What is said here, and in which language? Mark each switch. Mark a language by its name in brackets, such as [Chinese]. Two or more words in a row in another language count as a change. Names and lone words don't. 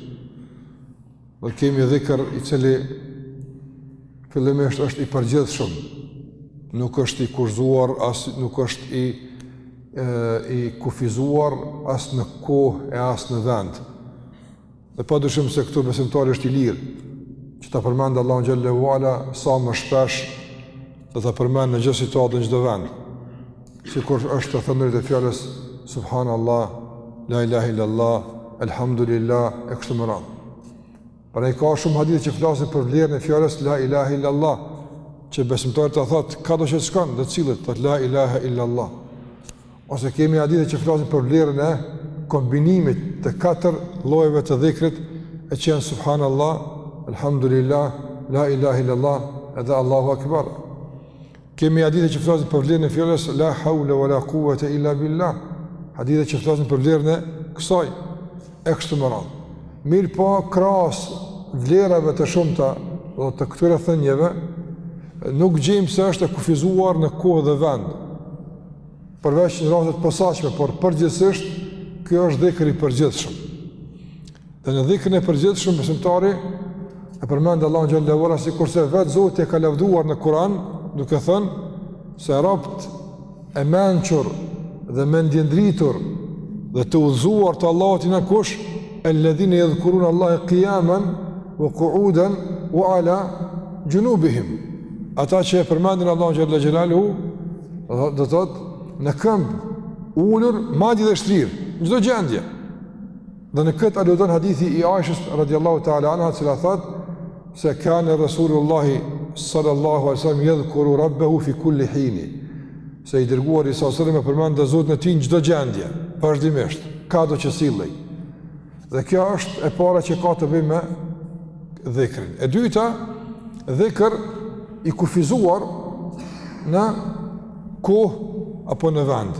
[Albanian] Do kemi dhikr i cili fillimisht është i përgjithshëm, nuk është i kurzuar, as nuk është i kufizuar as në kohë e as në vend. Dhe padyshim se këtu besimtari është i lirë që ta përmend Allahun [Arabic] جل وعلا [Albanian] sa më shpesh, dhe ta përmend në çdo situatë, në çdo vend. Sikur është të thënë të fjalës [Arabic] سبحان الله، لا إله إلا الله، الحمد لله, [Albanian] e kështu me radhë. Pra i ka shumë hadithe që flasin për vlerën e fjalës [Arabic] لا إله إلا الله, [Albanian] që besimtari ta thotë kado që të shkon, dhe të cilët thotë [Arabic] لا إله إلا الله. [Albanian] Ose kemi hadithe që flasin për vlerën e kombinimit të 4 llojeve të dhikrit, e që janë [Arabic] سبحان الله، الحمد لله، لا إله إلا الله, edhe الله أكبر. [Albanian] Kemi hadithe që flasin për vlerën e fjalës [Arabic] لا حول ولا قوة إلا بالله, [Albanian] hadithe që flasin për vlerën e kësaj, e kështu me radhë. Mirë po, krahas vlerave të shumta dhe të këtyre thënieve, nuk gjejmë se është e kufizuar në kohë dhe vend, përveç në raste të posaçme, por përgjithsisht ky është dhikri i përgjithshëm. Dhe në dhikrin e përgjithshëm besimtari e përmend Allahun [Arabic] جل وعلا, [Albanian] sikurse vetë Zoti e ka lavdruar në Kur'an, duke thënë se robt e mençur dhe mendjendritur dhe të udhëzuar të Allahut janë kush? [Arabic] الذين يذكرون الله قياما وقعودا وعلى جنوبهم. [Albanian] Ata që e përmendin Allahun [Arabic] جل جلاله, [Albanian] do thotë në këmbë, ulur, madje dhe shtrirë, në çdo gjendje. Dhe në këtë aludon hadithi i Aishës [Arabic] رضي الله تعالى عنها, [Albanian] cila thotë se kanë [Arabic] رسول الله صلى الله عليه وسلم يذكر ربه في كل حين, [Albanian] se i dërguari [Arabic] صلى الله عليه وسلم [Albanian] e përmend Zotin e tij në çdo gjendje, vazhdimisht, kado që sillej. Dhe kjo është e para që ka të bëjë me dhikrin. E dyta, dhikr i kufizuar në kohë apo në vend.